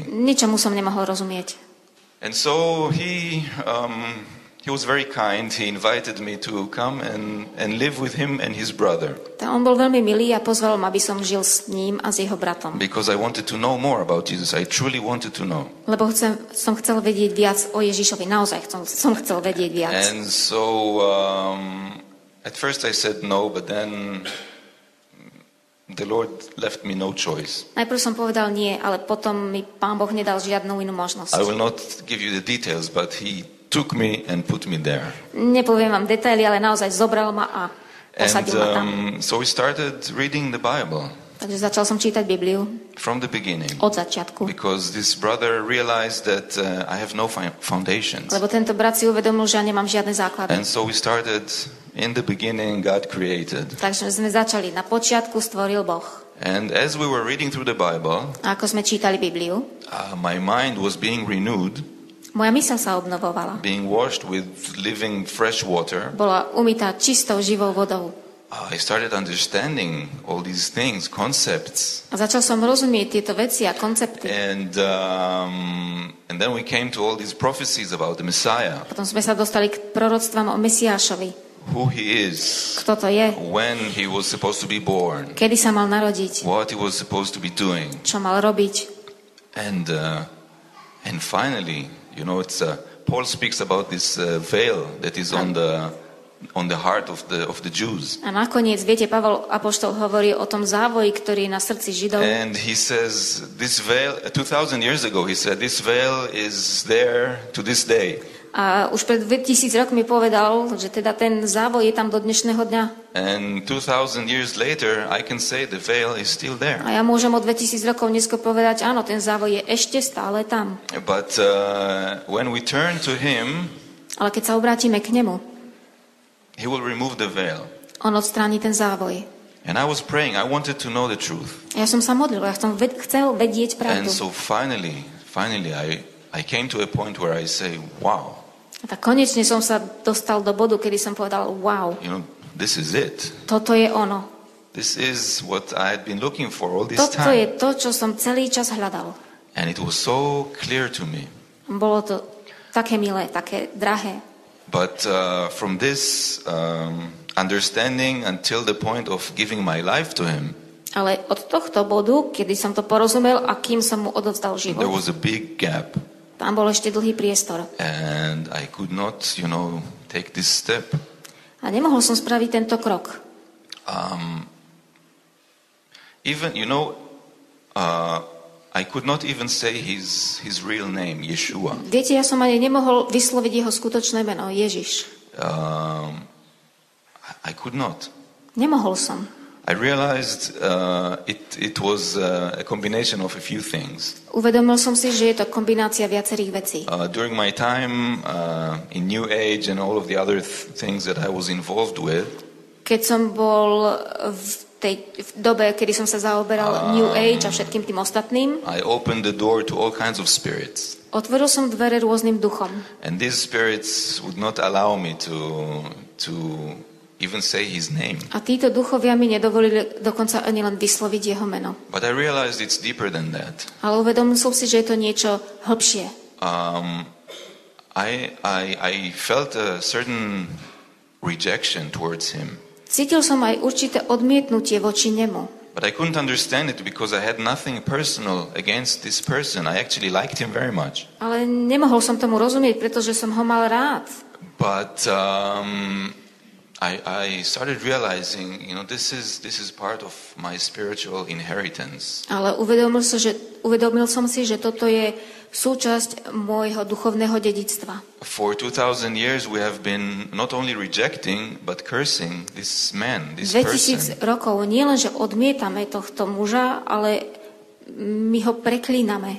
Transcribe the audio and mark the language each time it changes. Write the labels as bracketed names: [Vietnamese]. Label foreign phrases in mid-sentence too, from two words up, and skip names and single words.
[Slovak] Ničomu som nemohol rozumieť. [English] And so he was very kind. He invited me to come and live with him and his brother, [Slovak] Tak on bol veľmi milý a pozval ma, aby som žil s ním a s jeho bratom. [English] because I wanted to know more about Jesus. I truly wanted to know. [Slovak] Lebo som chcel vedieť viac o Ježišovi. Naozaj som chcel vedieť viac. [English] And so at first I said no, but then the Lord left me no choice. [Slovak] Najprv som povedal nie, ale potom mi Pán Boh nedal žiadnu inú možnosť. [English] I will not give you the details, but he took me and put me there. [Slovak] Nepoviem vám detaily, ale naozaj zobral ma a posadil ma tam. [English] So we started reading the Bible [Slovak] Takže začal som čítať Bibliu [English] from the beginning, [Slovak] od začiatku. [English] because this brother realized that I have no foundations. [Slovak] Lebo tento brat si uvedomil, že ja nemám žiadne základy. [English] And so we started in the beginning, God created. [Slovak] Takže sme začali. Na počiatku stvoril Boh. [English] And as we were reading through the Bible, [Slovak] A ako sme čítali Bibliu, [English] my mind was being renewed, [Slovak] moja myseľ sa obnovovala. [English] being washed with living fresh water. [Slovak] Bola umytá čistou živou vodou. [English] I started understanding all these things, concepts. [Slovak] A začal som rozumieť tieto veci a koncepty. [English] And then we came to all these prophecies about the Messiah, [Slovak] Potom sme sa dostali k proroctvám o Mesiášovi. [English] who he is, [Slovak] Kto to je? [English] when he was supposed to be born, [Slovak] Kedy sa mal narodiť? [English] what he was supposed to be doing. [Slovak] Čo mal robiť? [English] And finally, Paul speaks about this veil that is on the heart of the Jews. [Slovak] A nakoniec, viete, Pavol apoštol hovorí o tom závoji, ktorý je na srdci Židov. [English] And he says, this veil, 2,000 years ago, he said, this veil is there to this day. [Slovak] A už pred 2000 rokmi povedal, že teda ten závoj je tam do dnešného dňa. [English] And 2,000 years later, I can say the veil is still there. [Slovak] A ja môžem o 2000 rokov neskôr povedať, áno, ten závoj je ešte stále tam. [English] But when we turn to him, [Slovak] Ale keď sa obrátime k nemu, [English] he will remove the veil. [Slovak] on odstráni ten závoj. [English] And I was praying, I wanted to know the truth. [Slovak] A ja som sa modlil, ja som chcel vedieť [English] And [Slovak] pravdu. [English] so finally, I came to a point where I say, wow, [Slovak] A tak konečne som sa dostal do bodu, kedy som povedal, [English] wow, this is it. [Slovak] toto je ono. [English] This is what I had been looking for all this [Slovak] Toto je [English] time. [Slovak] to, čo som celý čas hľadal. [English] And it was so clear to me. [Slovak] Bolo to také milé, také drahé. [English] But from this understanding until the point of giving my life to him, [Slovak] Ale od tohto bodu, kedy som to porozumel a kým som mu odovzdal [English] there [Slovak] život, [English] was a big gap. [Slovak] tam bol ešte dlhý priestor. [English] And I could not, take this step. [Slovak] A nemohol som spraviť tento krok. [English] Even, I could not even say his real name, Yeshua. [Slovak] Viete, ja som ani nemohol vysloviť jeho skutočné meno, Ježiš. [English] I could not. [Slovak] Nemohol som. [English] I realized it was a combination of a few things. [Slovak] Uvedomil som si, že je to kombinácia viacerých vecí. [English] During my time in New Age and all of the other things that I was involved with, [Slovak] keď som bol v dobe, kedy som sa zaoberal New Age a všetkým tým ostatným, [English] I opened the door to all kinds of spirits. [Slovak] Otvoril som dvere rôznym duchom. [English] And these spirits would not allow me to even say his name. [Slovak] A títo duchovia mi nedovolili dokonca ani len vysloviť jeho meno. [English] But I realized it's deeper than that. [Slovak] Ale uvedomil som si, že je to niečo hlbšie. [English] I felt a certain rejection towards him. [Slovak] Cítil som aj určité odmietnutie voči nemu. [English] But I couldn't understand it because I had nothing personal against this person. I actually liked him very much. [Slovak] Ale nemohol som tomu rozumieť, pretože som ho mal rád. [English] But I started realizing, this is part of my spiritual inheritance. [Slovak] Ale uvedomil som si, že toto je súčasť môjho duchovného dedičstva. [English] For 2000 years we have been not only rejecting but cursing this man, this [Slovak] 2000 [English] person. [Slovak] rokov nielenže odmietame tohto muža, ale my ho preklíname.